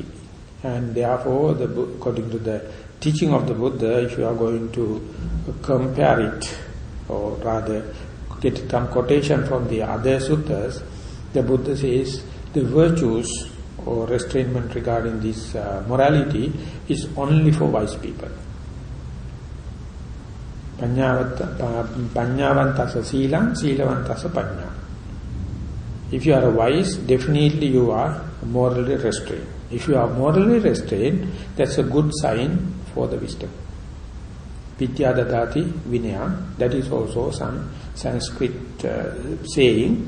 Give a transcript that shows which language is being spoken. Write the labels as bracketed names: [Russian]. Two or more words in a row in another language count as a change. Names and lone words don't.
[English] And therefore, according to the teaching of the Buddha, if you are going to compare it, or rather get some quotation from the other suttas, the Buddha says the virtues or restrainment regarding this morality is only for wise people. [Pali] Panyavantasa silang, silavantasa panya. [English] If you are wise, definitely you are morally restrained. If you are morally restrained, that's a good sign for the wisdom. [Sanskrit] Vidya dadati vinaya, [English] that is also some Sanskrit saying.